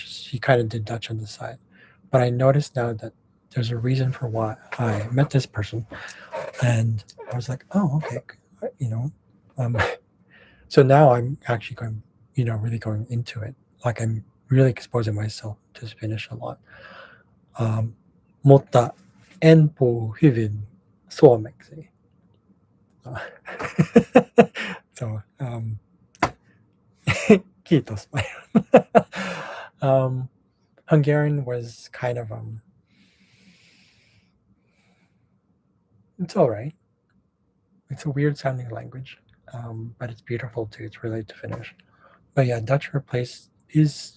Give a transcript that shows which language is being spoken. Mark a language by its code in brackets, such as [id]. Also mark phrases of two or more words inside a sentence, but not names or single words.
[en] She kind of did Dutch on the side, but I noticed now that there's a reason for why I met this person, and I was like, oh, okay, you know. Um, so now I'm actually going, really going into it. Like I'm really exposing myself to Finnish a lot. [fi] Mutta en puhu hyvin suomeksi. So, kiitos. [en] Hungarian was kind of it's all right. It's a weird sounding language, but it's beautiful too. It's related to Finnish. But yeah, Dutch is.